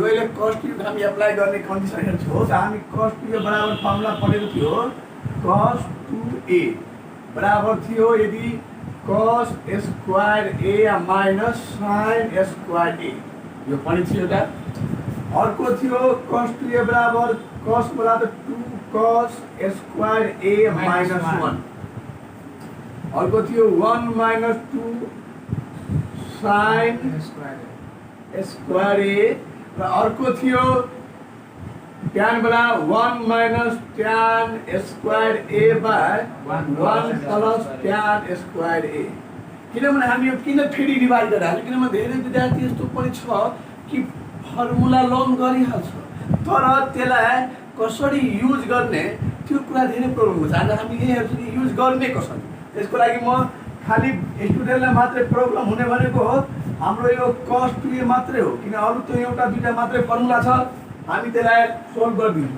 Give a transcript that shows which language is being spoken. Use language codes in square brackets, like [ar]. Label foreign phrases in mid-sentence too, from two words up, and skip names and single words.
[ne] अहिले cos 2a को हामी एप्लाई गर्ने कन्डिसन हेर्छौँ त हामी cos 2a बराबर फर्मुला पढेको थियो। cos 2a बराबर थियो यदि cos स्क्वायर a माइनस sin स्क्वायर a, यो पनि थियो एउटा। अर्को थियो cos 2a बराबर cos बराबर 2 cos स्क्वायर a माइनस 1। अर्को थियो 1 माइनस 2 sin स्क्वायर a। र अर्को थियो tan बराबर 1 माइनस tan स्क्वायर a बाई 1 प्लस tan स्क्वायर a। किनभने हामी यो किन फेरि रिभाइज गरिरहेको छौँ, किनभने धेरै विद्यार्थी यस्तो पनि छ कि [en] formula learn [ne] गरिहाल्छ तर त्यसलाई कसरी युज गर्ने त्यो कुरा धेरै प्रब्लम हुन्छ। आज हामी यही हेर्छौँ कि युज गर्ने कसरी। त्यसको लागि म खालि स्टुडेन्टलाई मात्रै प्रब्लम हुने भनेको हो हाम्रो यो cos 2a मात्रै हो, किन अरू त एउटा दुईटा मात्रै फर्मुला छ, हामी त्यसलाई सोल्भ गरिदिन्छौँ।